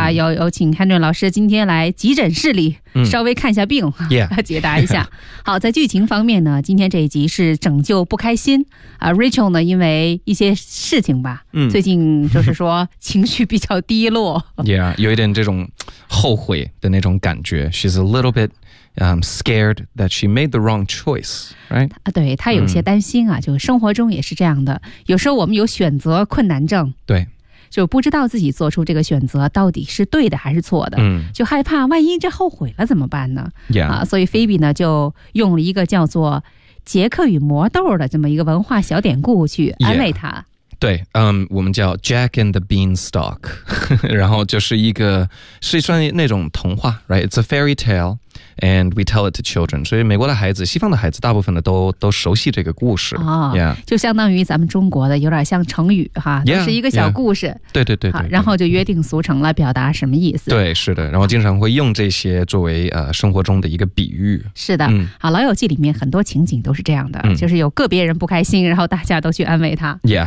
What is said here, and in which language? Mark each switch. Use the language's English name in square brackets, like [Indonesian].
[Chinese] 有请汉顿老师今天来急诊室里稍微看一下病，解答一下。好，在剧情方面呢，今天这一集是拯救不开心。 Rachel 呢因为一些事情吧，最近就是说情绪比较低落。有一点这种后悔的那种感觉。 [English] She's a little bit... scared that she made the wrong choice, right? [Chinese] 对，她有些担心啊，就生活中也是这样的。有时候我们有选择困难症。对。就不知道自己做出这个选择到底是对的还是错的。就害怕万一这后悔了怎么办呢？所以菲比呢就用了一个叫做杰克与魔豆的这么一个文化小典故去安慰她。对，我们叫 Jack and the Beanstalk, 然后就是一个是算那种童话 , [English] right? It's a fairy tale, and we tell it to children. [Chinese] 所以美国的孩子西方的孩子大部分的都熟悉这个故事。就相当于咱们中国的有点像成语哈，就是一个小故事。对，然后就约定俗成了表达什么意思。对，是的，然后经常会用这些作为生活中的一个比喻。是的，好，老友记里面很多情景都是这样的，就是有个别人不开心，然后大家都去安慰他。